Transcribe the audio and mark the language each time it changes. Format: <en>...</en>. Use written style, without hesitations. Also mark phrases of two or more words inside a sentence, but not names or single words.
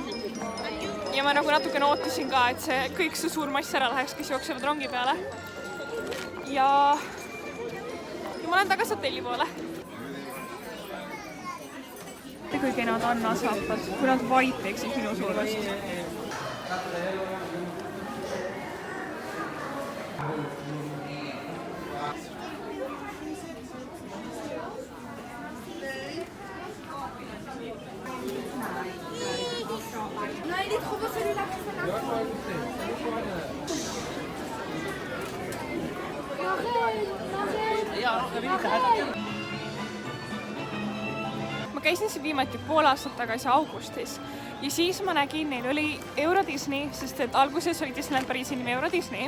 <et>Ja ma nagu natukene ootasin ka, et see kõik see suur mass ära läheks, kes jooksevad rongi peale. Ja ma olen tagasi hotelli poole. Kui kenad Anna saapad, kui nad vaid teeksid minu suurust.</et> <fr>Non, il est trop beau celui-là.</fr> <et>Ma käisin siin viimati pool aastat tagasi augustis ja siis ma nägin, neil oli Euro Disney, sest et alguses oli Disneyland Pariisi nimi Euro Disney.</et>